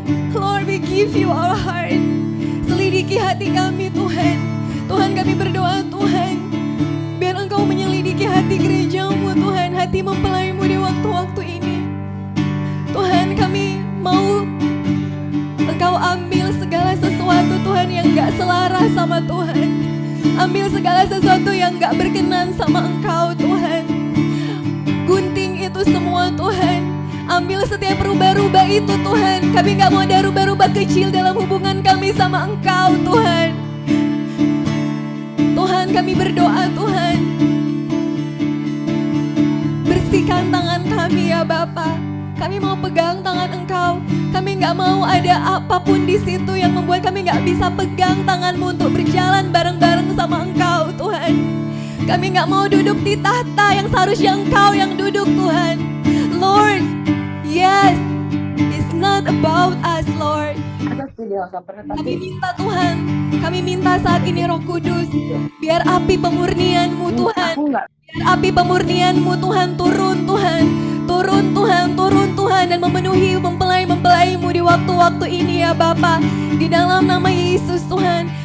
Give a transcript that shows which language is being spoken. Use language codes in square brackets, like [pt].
[en] Lord, we give you our heart. [id] Selidiki hati kami Tuhan. Tuhan, kami berdoa Tuhan, biar Engkau menyelidiki hati gerejamu Tuhan, hati mempelaimu di waktu-waktu ini. Tuhan, kami mau Engkau ambil segala sesuatu Tuhan yang gak selaras sama Tuhan. Ambil segala sesuatu yang gak berkenan sama Engkau Tuhan. Gunting itu semua Tuhan. Ambil setiap rubah-rubah itu Tuhan. Kami gak mau ada rubah-rubah kecil dalam hubungan kami sama Engkau Tuhan. Tuhan, kami berdoa Tuhan, bersihkan tangan kami ya Bapa. Kami mau pegang tangan Engkau. Kami gak mau ada apapun di situ yang membuat kami gak bisa pegang tangan-Mu untuk berjalan bareng-bareng sama Engkau Tuhan. Kami gak mau duduk di tahta yang seharusnya Engkau yang duduk Tuhan. [en] Lord, yes, it's not about us Lord. [id] Kami minta Tuhan, kami minta saat ini Roh Kudus, biar api pemurnian-Mu Tuhan, biar api pemurnian-Mu Tuhan turun Tuhan, turun Tuhan, turun Tuhan, dan memenuhi mempelai-mempelai-Mu di waktu-waktu ini ya Bapa, di dalam nama Yesus Tuhan.